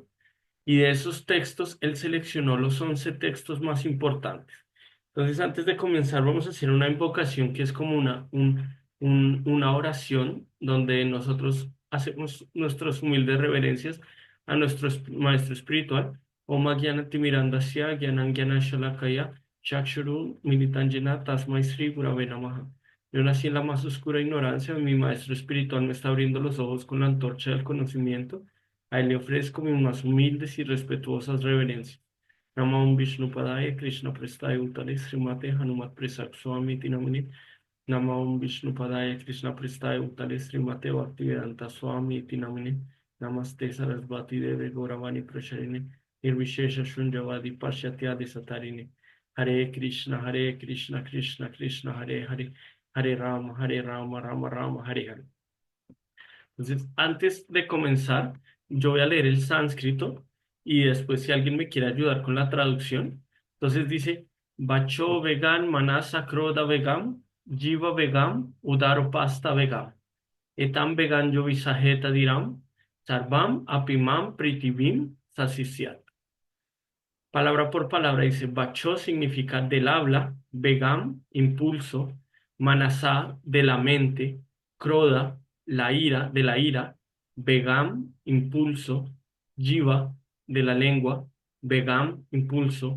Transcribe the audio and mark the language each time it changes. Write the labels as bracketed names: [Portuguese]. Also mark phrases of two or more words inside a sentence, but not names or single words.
[Spanish] Y de esos textos, él seleccionó los 11 textos más importantes. Entonces, antes de comenzar, vamos a hacer una invocación que es como una oración donde nosotros hacemos nuestras humildes reverencias a nuestro maestro espiritual. [Sanskrit] Om Jnana Timirandasya Jnana Jnana Shalakaya Chakshurun Militan Jena Tasmai Sri Gurave Namaha. [Spanish] Yo nací en la más oscura ignorancia, mi maestro espiritual me está abriendo los ojos con la antorcha del conocimiento. A él le ofrezco mis más humildes y respetuosas reverencias. [Sanskrit] Namah Vishnu Padaya Krishna Prestaya Utale Srimate Hanumat Presak Swami Tinamuni. Namah Vishnu Padaya Krishna Prestaya Utale Srimate Bhaktivedanta Swami Tinamuni. Namaste Sarasvati Deve Gauravani Prasharini. Nirvishesha Shunjavadi Pashatyadi Satarini. Hare Krishna, Hare Krishna, Krishna Krishna, Hare Hare. Hare Rama, Hare Rama, Rama Rama, Hare Hare. [Spanish] Entonces, antes de comenzar, yo voy a leer el sánscrito y después si alguien me quiere ayudar con la traducción. Entonces dice, [Sanskrit] Bacho vegan manasa kroda vegam, jiva vegam, udaro pasta vegam. Etam vegan yo visajeta diram, sarvam apimam pritivim sasisyat. [Spanish] Palabra por palabra dice, Bacho significa del habla, Begam, impulso, Manasá, de la mente, Kroda, la ira, de la ira, Begam, impulso, Jiva, de la lengua, Begam, impulso,